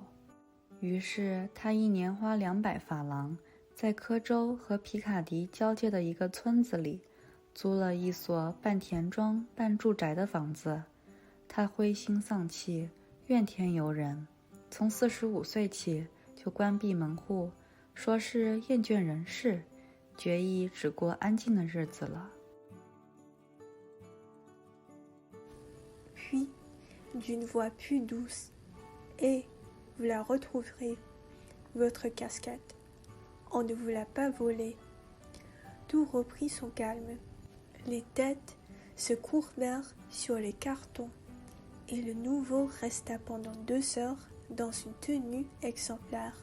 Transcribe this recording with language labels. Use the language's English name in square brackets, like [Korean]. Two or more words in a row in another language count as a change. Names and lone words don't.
[Chinese] 于是他一年花200法郎，在科州和皮卡迪交界的一个村子里租了一所半田庄半住宅的房子。他灰心丧气，怨天尤人，从45岁起就关闭门户，说是厌倦人世，决意只过安静的日子了。 [French] Puis, d'une voix plus douce, « Et vous la retrouverez, votre casquette. On ne vous l'a pas volée. » Tout reprit son calme. Les têtes se courbèrent sur les cartons, et le nouveau resta pendant 2 heures dans une tenue exemplaire.